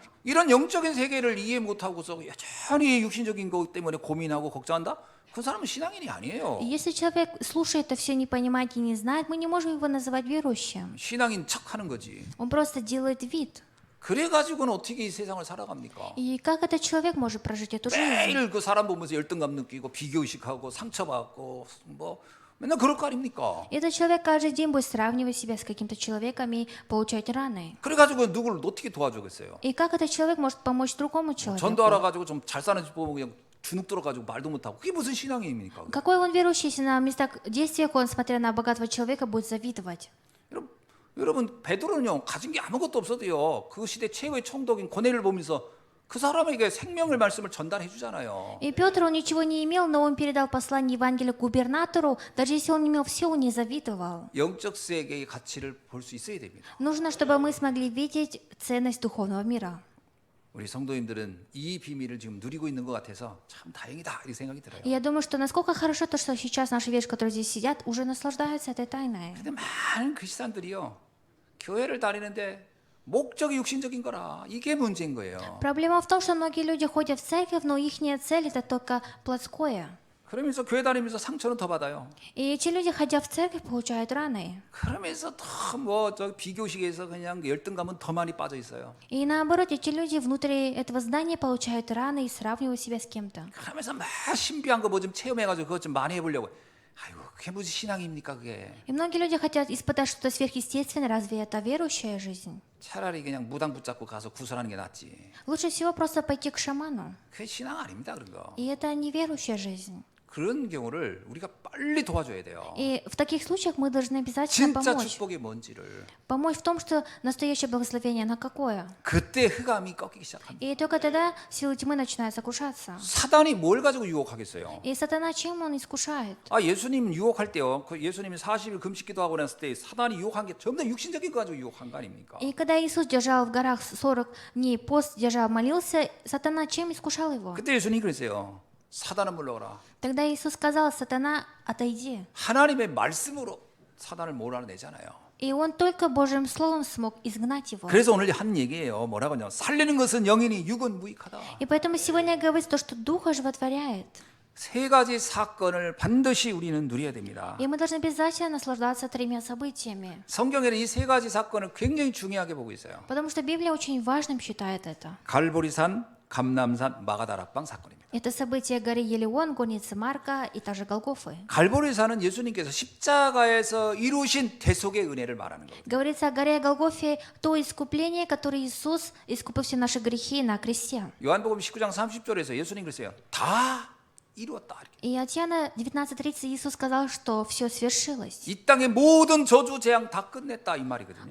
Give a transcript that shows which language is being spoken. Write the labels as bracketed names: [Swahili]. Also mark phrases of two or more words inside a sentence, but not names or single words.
[Korean] 이런 영적인 세계를 이해 못하고서 여전히 육신적인 것 때문에 고민하고 걱정한다? 그 사람은 신앙인이 아니에요. [Russian] И если человек слушает это все, не понимает и не знает, мы не можем его называть верующим. [Korean] 신앙인 척하는 거지. [Russian] Он просто делает вид. [Korean] 그래가지고는 어떻게 이 세상을 살아갑니까? [Russian] И как этот человек может прожить эту жизнь? [Korean] 매일 그 사람 보면서 열등감 느끼고 비교의식하고 상처받고 뭐 맨날 그럴 거 아닙니까? [Russian] Этот человек каждый день будет сравнивать себя с каким-то человеком и получать раны. [Korean] 그래가지고 누구를 어떻게 도와주겠어요? [Russian] И как этот человек может помочь другому человеку? [Korean] 전도하러 가지고 좀 잘 사는 집 보면 그냥 주눅 들어가지고 말도 못하고 그게 무슨 신앙입니까? [Russian] Какой он верующий, если на местах действиях он, смотря на богатого человека, будет завидовать? [Korean] 여러분 베드로는요 가진 게 아무것도 없어도요 그 시대 최고의 총독인 고넬을 보면서 그 사람에게 생명을 말씀을 전달해 주잖아요. [Russian] И Петр, он ничего не имел, но он передал послание Евангелия губернатору, даже если он не имел все, он не завидовал. [Korean] 영적 세계의 가치를 볼 수 있어야 됩니다. [Russian] Нужно, чтобы мы смогли видеть ценность духовного мира. [Korean] 우리 성도님들은 이 비밀을 지금 누리고 있는 것 같아서 참 다행이다 이 생각이 들어요. [Russian] И я думаю, что насколько хорошо то, что сейчас наши верующие, которые здесь сидят, уже наслаждаются этой тайной. [Korean] 근데 많은 크리스찬들이요 교회를 다니는데 목적이 육신적인 거라 이게 문제인 거예요. [Russian] Проблема в том, что многие люди ходят в церковь, но их цель это только плотское. [Korean] 그러면서 교회 다니면서 상처는 더 받아요. [Russian] И эти люди, ходя в церковь, получают раны. [Korean] 그러면서 더 뭐 저 비교식에서 그냥 열등감은 더 많이 빠져 있어요. [Russian] И наоборот, эти люди внутри этого здания получают раны и сравнивают себя с кем-то. [Korean] 그러면서 막 신비한 거 뭐 좀 체험해가지고 그것 좀 많이 해보려고. 아이고 그게 무슨 신앙입니까 그게? [Russian] И многие люди хотят испытать что-то сверхъестественное. Разве это верующая жизнь? [Korean] 차라리 그냥 무당 붙잡고 가서 구설하는 게 낫지. [Russian] Лучше всего просто пойти к шаману. [Korean] 그게 신앙 아닙니다 그런 거. [Russian] И это не верующая жизнь. [Korean] 그런 경우를 우리가 빨리 도와줘야 돼요. [Russian] И в таких случаях мы должны обязательно [Korean] 진짜 [Russian] помочь. [Korean] 축복이 뭔지를. [Russian] Помочь в том, что настоящее благословение, на какое. [Korean] 그때 흑암이 꺾이기 시작합니다. [Russian] И только тогда силы тьмы начинают сокрушаться. [Korean] 사단이 뭘 가지고 유혹하겠어요? [Russian] И сатана чем он искушает? [Korean] 아 예수님 유혹할 때요. 그 예수님이 40일 금식기도하고 났을 때 사단이 유혹한 게 전부 다 육신적인 거 가지고 유혹한 거 아닙니까? [Russian] И когда Иисус держал в горах 40 дней пост, держал, молился, сатана чем искушал его? [Korean] 그때 예수님이 그랬어요. 사단은 물러가라. [Russian] Тогда Иисус сказал: сатана, отойди. [Korean] 하나님의 말씀으로 사단을 몰아내잖아요. [Russian] И он только Божьим словом смог изгнать его. [Korean] 그래서 오늘 한 얘기예요. 뭐라고요? 살리는 것은 영이니 육은 무익하다. [Russian] И поэтому сегодня говорится то, что Дух оживотворяет. [Korean] 세 가지 사건을 반드시 우리는 누려야 됩니다. [Russian] И мы должны обязательно наслаждаться тремя событиями. [Korean] 성경에는 이 세 가지 사건을 굉장히 중요하게 보고 있어요. [Russian] Потому что Библия очень важным считает это. [Korean] 갈보리산, 감남산, 마가다락방 사건입니다. [Russian] Это события горы Елеон, горницы Марка и также Голгофы. [Korean] 갈보리산은 예수님께서 십자가에서 이루신 대속의 은혜를 말하는 거예요. [Russian] Говорится о горе Голгофе, то искупление, которое Иисус искупил все наши грехи на кресте. [Korean] 요한복음 19장 30절에서 예수님 그랬어요. 다 이루었다. [Russian] И от Иоанна 19:30 Иисус сказал, что все свершилось. [Korean] 이 땅의 모든 저주 재앙 다 끝냈다 이 말이거든요.